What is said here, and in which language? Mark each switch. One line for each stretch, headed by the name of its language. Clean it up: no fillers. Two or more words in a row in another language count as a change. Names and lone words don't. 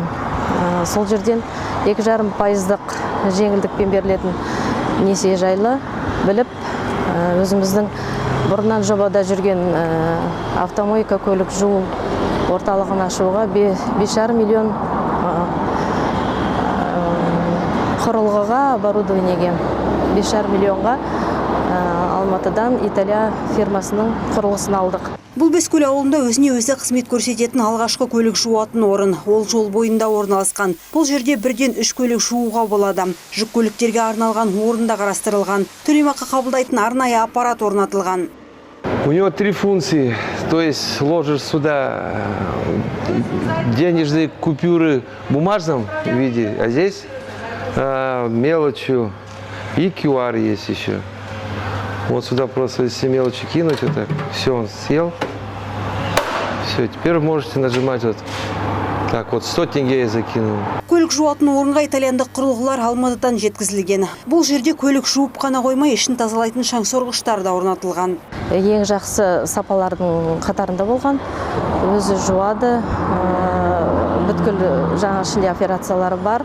Kazakh: Сол жерден 2,5% жеңілдікпен берілетін несие жайлы біліп, өзіміздің бұрыннан жобада жүрген автомойка көлік жуу орталығын ашуға 5,5 миллион құрылғыға оборудованиеге 5,5 миллионға Алматыдан Италия фирмасының құрылғысын алдық. Бұл Бескөл ауылында өзіне өзі қызмет көрсететін алғашқы көлік жуатын орын. Ол жол бойында орналасқан. Бұл жерде 1-3 көлік жууға болады. Жүк көліктерге арналған орында қарастырылған. Төлемақы қабылдайтын арнайы аппарат орнатылған.
Russian: У него 3 функции. То есть ложишь сюда денежные купюры в бумажном виде, а здесь мелочью и QR есть еще. Вот сюда просто если мелочи кинуть, вот так, все, он съел. Все, теперь можете нажимать вот так вот 100 тенге я закинул.
Kazakh: Көлік жуатын орынға итальяндық құрылғылар Алматыдан жеткізілген. Бұл жерде көлік жуып қана қоймай, ішін тазалайтын шаңсорғыштар да орнатылған. Ең жақсы сапалардың қатарында болған. Өзі жуады. Бүткіл жаңа ішінде операциялары бар.